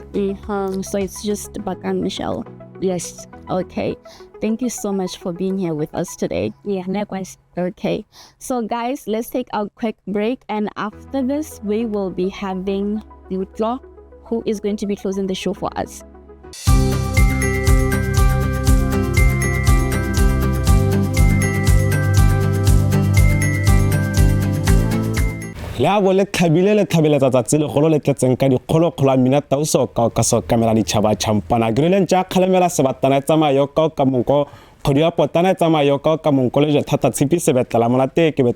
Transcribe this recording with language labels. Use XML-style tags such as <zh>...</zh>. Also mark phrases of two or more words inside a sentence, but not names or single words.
<en>So it's just Bonang Michelle. Yes. Okay. Thank you so much for being here with us today. Yeah, likewise. Okay. So guys, let's take a quick break. And after this, we will be having Utlo, who is going to be closing the show for us.</en> <st>la bo le tlhabile tsatsatsi le golo le tletseng ka dikgolo kgolo mina tauso ka so kamera di chaba champana grile ntja khalemela sebatana tsamayo ka monko khodi ya potana tsamayo ka monko le thata tshipi se betla monate ke</st>